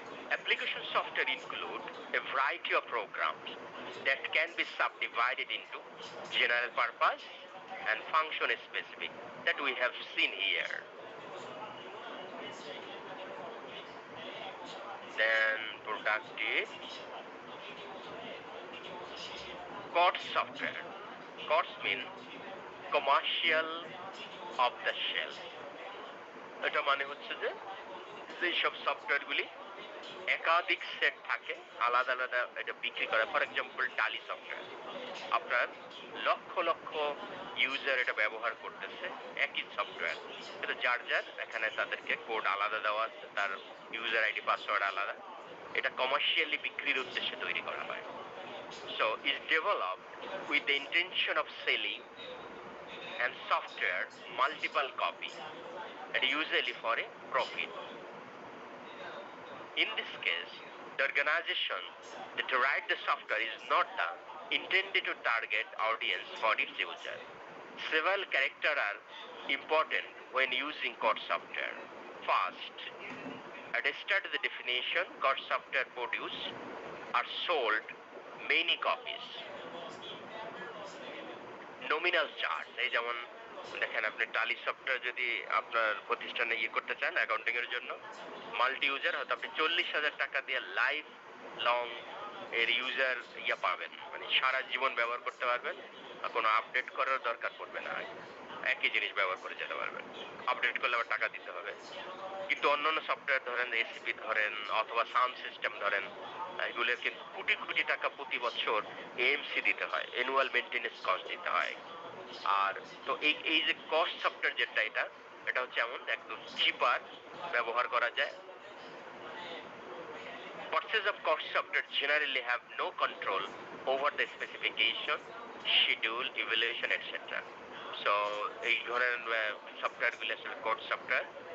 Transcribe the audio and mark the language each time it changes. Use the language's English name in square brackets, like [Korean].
[English] Application software include a variety of programs that can be subdivided into general purpose and function specific that we have seen here. Then productive COTS software. COTS mean commercial off the shelf. [Bangla] এটা মানে হচ্ছে যে যেসব সফটওয়্যারগুলি একাধিক set থাকে, আলাদা আলাদা এটা বিক্রি করে। [English] for example [Bangla] টালি সফটওয়্যার, আপনার লক্ষ লক্ষ ইউজার এটা ব্যবহার করতেছে একই সফটওয়্যার, কিন্তু যার যার এখানে তাদেরকে কোড আলাদা দেওয়া আছে, তার ইউজার আইডি পাসওয়ার্ড আলাদা। এটা কমার্শিয়ালি বিক্রির উদ্দেশ্যে তৈরি করা হয়। [English] So is developed with the intention of selling and software multiple copy and usually for a profit. In this case, the organization that write the software is not intended to target audience for its user. Several characters are important when using code software. First, at the start of the definition, code software produced are sold many copies. [Bangla] Nominal charge, এই যেমন দেখেন আপনি টালি software যদি আপনার প্রতিষ্ঠানে করতে চান অ্যাকাউন্টিং এর জন্য মাল্টি ইউজার, হয়তো আপনি 40,000 টাকা দিয়ে লাইফ লং এর ইউজার পাবেন, মানে সারা জীবন ব্যবহার করতে পারবেন, কোনো আপডেট করার দরকার পড়বে না, একই জিনিস ব্যবহার করে যেতে পারবেন। আপডেট করলে আবার টাকা দিতে হবে। কিন্তু অন্যান্য সফটওয়্যার ধরেন এসিপি ধরেন অথবা সাউন্ড সিস্টেম ধরেন, এগুলোর কিন্তু কোটি কোটি টাকা প্রতি বছর এএমসি দিতে হয়, অ্যানুয়াল মেইনটেনেন্স কস্ট দিতে হয়। আর তো এই যে কস্ট সফটওয়্যার যেটা এটা হচ্ছে এমন একদম চিপার, ব্যবহার করা যায়। [English] Purchase of cost software generally have no control over the specification, schedule, evaluation, etc. [Bangla] So এই ধরনের সফটওয়্যার গুলো আসলে কোড সফটওয়্যার।